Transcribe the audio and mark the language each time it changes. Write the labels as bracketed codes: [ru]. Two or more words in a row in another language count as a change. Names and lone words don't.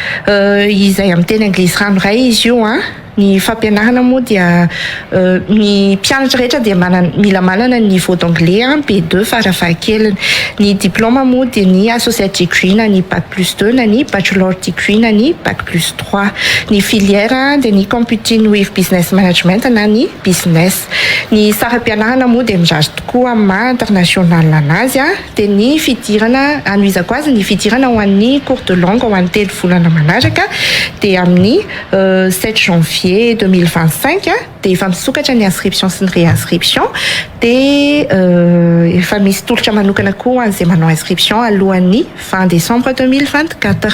[mg] izay amin'ny teny anglisy ranoray izy io ny fampianarana moa dia ny mpianatra rehetra dia mila manana ny [fr] niveau d'anglais [mg] B2 farafahakeliny. Ny diplôma moa dia ny [en] associate degree [mg] na ny bac +2 na ny [en] bachelor degree [mg] na ny bac +3. Ny filière dia ny [en] computing with business management [mg] na ny business. Ny saram-pianarana moa dia mirary tokoa amin'ny maha international anazy dia ny fidirana anoizako azy ny fidirana ho an'ny [fr] cours de langue [mg] ho an'ny 3 volana manaraka dia amin'ny 7 janvier 2025 dia efa misokatra ny inscription sy ny réinscription dia efa misy tolotra manokana koa an'izay manao inscription alohan'ny [fr] fin décembre [mg] 2024.